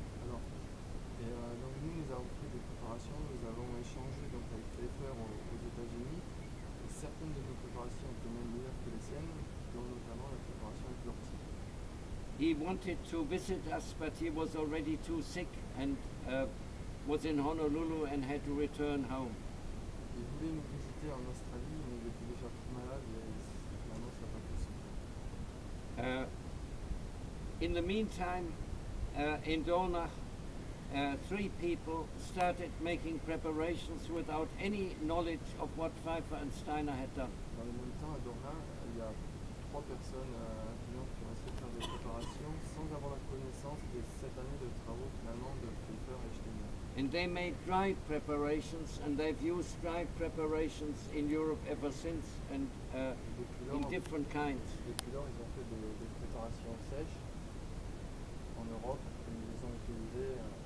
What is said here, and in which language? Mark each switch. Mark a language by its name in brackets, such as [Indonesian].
[French] Alors, donc nous avons pris des préparations, nous avons échangé donc avec Pfeiffer aux États-Unis. Et certaines de nos préparations étaient même meilleures que les siennes, dont notamment la préparation avec l'ortie. [English] He wanted to visit us, but he was already too sick and was in Honolulu and had to return home. [French] Il voulait nous visiter en Australie, mais il était déjà plus malade et finalement ça n'a pas possible. [English] In the meantime, in Dornach, 3 people started making preparations without any knowledge of what Pfeiffer and Steiner had done. [French] Dans le même temps, à Dornach, il y a 3 personnes qui ont essayé de faire des préparations sans avoir la connaissance de cette année de travaux finalement de Pfeiffer et Steiner. [English] And they made dry preparations, and they've used dry preparations in Europe ever since, and in different kinds. [French] Depuis lors, ils ont fait des préparations sèches en Europe, et ils les ont utilisées.